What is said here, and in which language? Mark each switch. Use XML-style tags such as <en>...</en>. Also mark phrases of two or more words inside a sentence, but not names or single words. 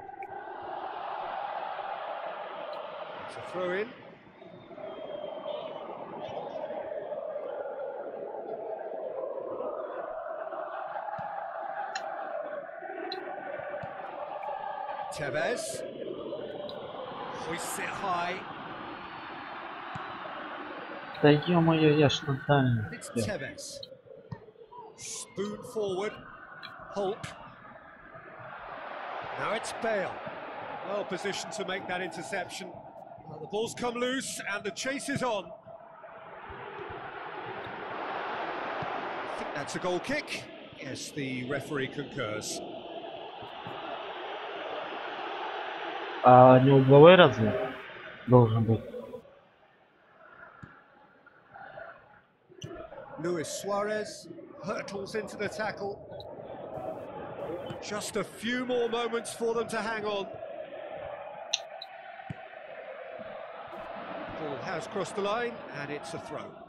<en>It's a throw in. Tevez. Hoists it high.</en> <ru>Да ё-моё, я ж натально.</ru> <en>It's Tevez. Spoon forward. Hulk. Now it's Bale. Well positioned to make that interception. Well, the ball's come loose and the chase is on. I think that's a goal kick. Yes, the referee concurs.</en> <ru>А не угловой разве? Должен быть.</ru> <en>Luis Suarez hurtles into the tackle. Just a few more moments for them to hang on. Ball has crossed the line and it's a throw.</en>